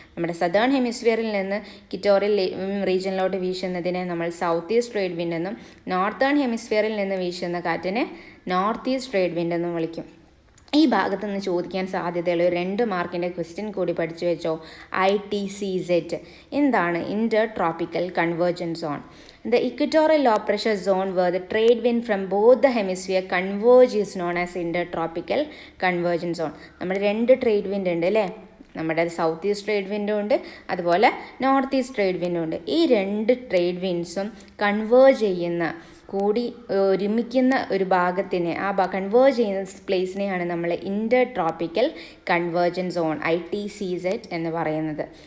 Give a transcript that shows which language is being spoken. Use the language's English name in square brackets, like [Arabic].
[Malayalam] നമ്മുടെ സദേൺ ഹെമിസ്ഫിയറിൽ നിന്ന് ഇക്വറ്റോറിയൽ റീജിയനിലോട്ട് വീശുന്നതിനെ നമ്മൾ സൗത്ത് ഈസ്റ്റ് ട്രേഡ് വിൻഡ് എന്നും, നോർത്തേൺ ഹെമിസ്ഫിയറിൽ നിന്ന് വീശുന്ന കാറ്റിനെ നോർത്ത് ഈസ്റ്റ് ട്രേഡ് വിൻഡ് എന്നും വിളിക്കും. ഈ ഭാഗത്തു നിന്ന് ചോദിക്കാൻ സാധ്യതയുള്ള 2 മാർക്കിൻ്റെ ക്വസ്റ്റ്യൻ കൂടി പഠിച്ചു വെച്ചോ. ITCZ എന്താണ്? Inter tropical convergence zone. [English] The equatorial low pressure zone where the trade wind from both the hemisphere converge is known as intertropical convergence zone. [Malayalam] നമ്മുടെ 2 ട്രേഡ് വിൻഡ് ഉണ്ട് അല്ലേ. നമ്മുടെ സൗത്ത് ഈസ്റ്റ് ട്രേഡ് വിൻഡും ഉണ്ട്, അതുപോലെ നോർത്ത് ഈസ്റ്റ് ട്രേഡ് വിൻഡും ഉണ്ട്. ഈ 2 trade വിൻഡ്സും converge ചെയ്യുന്ന, കൂടി ഒരുമിക്കുന്ന ഒരു ഭാഗത്തിനെ, ആ കൺവേർജ് ചെയ്യുന്ന പ്ലേസിനെയാണ് നമ്മൾ ഇൻ്റർ ട്രോപ്പിക്കൽ കൺവേർജൻസ് സോൺ ITCZ എന്ന് പറയുന്നത്.